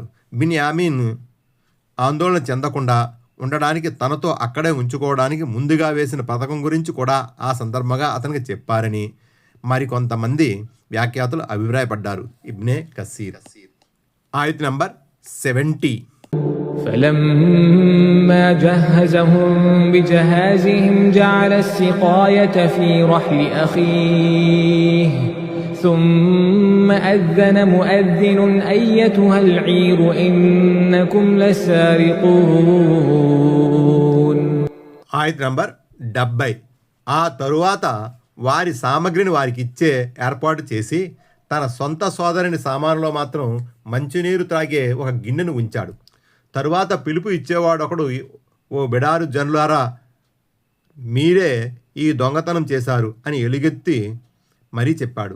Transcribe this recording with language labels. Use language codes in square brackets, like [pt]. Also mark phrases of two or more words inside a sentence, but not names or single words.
[te] బిన్యామీన్ ఆందోళన చెందకుండా ఉండడానికి తనతో అక్కడే ఉంచుకోవడానికి ముందుగా వేసిన పథకం గురించి కూడా ఆ సందర్భంగా అతనికి చెప్పారని మరికొంతమంది వ్యాఖ్యాతలు అభిప్రాయపడ్డారు. ఇబ్నే కసీర్. ఆయత్ నంబర్ 70. [ar] فلما جهزهم بجهازهم جعل السقاية في رحل أخيه ثم أذن مؤذن أيتها العير إنكم لسارقون. [te] ఆయత్ నంబర్ 70. ఆ తరువాత వారి సామగ్రిని వారికి ఇచ్చే ఏర్పాటు చేసి తన సొంత సోదరుని సామానులో మాత్రం మంచినీరు త్రాగే ఒక గిన్నెను ఉంచాడు. తరువాత పిలుపు ఇచ్చేవాడు ఒకడు, ఓ బిడారు జనులారా, మీరే ఈ దొంగతనం చేశారు అని ఎలుగెత్తి మరీ చెప్పాడు.